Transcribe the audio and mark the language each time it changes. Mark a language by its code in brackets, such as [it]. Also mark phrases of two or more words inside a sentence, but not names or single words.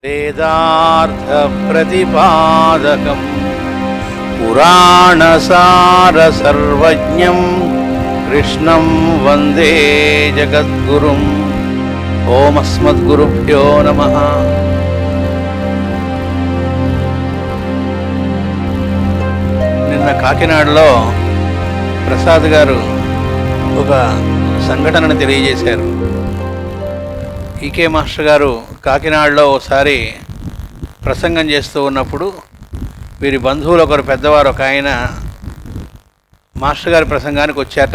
[sa] वेदार्थप्रतिपादकं पुराणसारसर्वज्ञं कृष्णं वन्दे जगद्गुरुम्। ओम अस्मद्गुरुभ्यो नमः। [te] నిన్న కాకినాడలో ప్రసాద్ గారు ఒక సంఘటనను తెలియజేశారు. ఈకే మాస్టర్ గారు కాకినాడలో ఒకసారి ప్రసంగం చేస్తూ ఉన్నప్పుడు వీరి బంధువులు ఒకరు పెద్దవారు ఒక ఆయన మాస్టర్ గారి ప్రసంగానికి వచ్చారట.